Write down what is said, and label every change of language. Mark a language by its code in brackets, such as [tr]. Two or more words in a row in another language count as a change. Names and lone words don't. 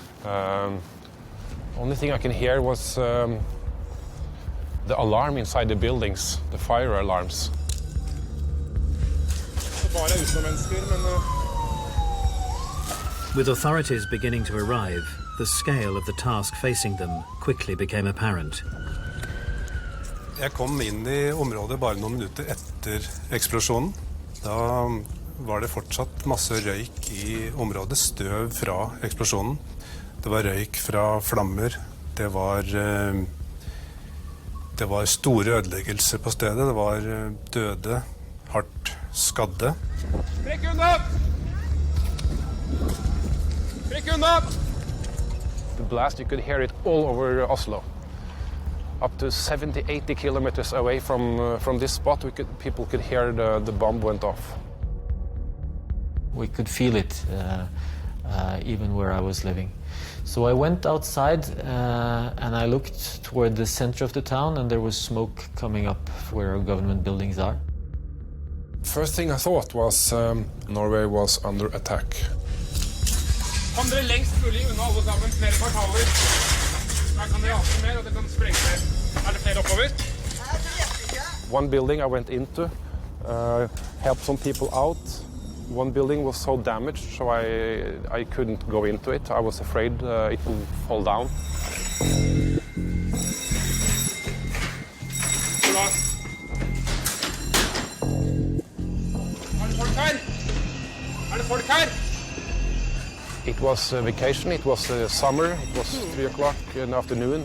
[en] Only thing I can hear was the alarm inside the buildings, the fire alarms. With authorities beginning to arrive, the scale of the task facing them quickly became apparent. [no] Jeg kom inn i området bare noen minutter etter eksplosjonen. Da var det fortsatt masse røyk i området, støv fra eksplosjonen. Det var røyk fra flammer. Det var store ødeleggelser på stedet. Det var døde, hardt skadde. Trekk unna! Trekk unna! [en] The blast, you could hear it all over Oslo. Up to 70-80 kilometers away from this spot, people could hear the bomb went off. We could feel it even where I was living. So I went outside and I looked toward the center of the town, and there was smoke coming up where our government buildings are. First thing I thought was Norway was under attack. [no] Kom dere lengst mulig unna alle sammen, flere kvartaler. Her kan dere ha mer, og det kan sprenge mer. Er det flere oppover? [en] One building I went into, helped some people out, One building was so damaged, so I couldn't go into it. I was afraid it would fall down. It was vacation, it was summer, it was 3 o'clock in the afternoon.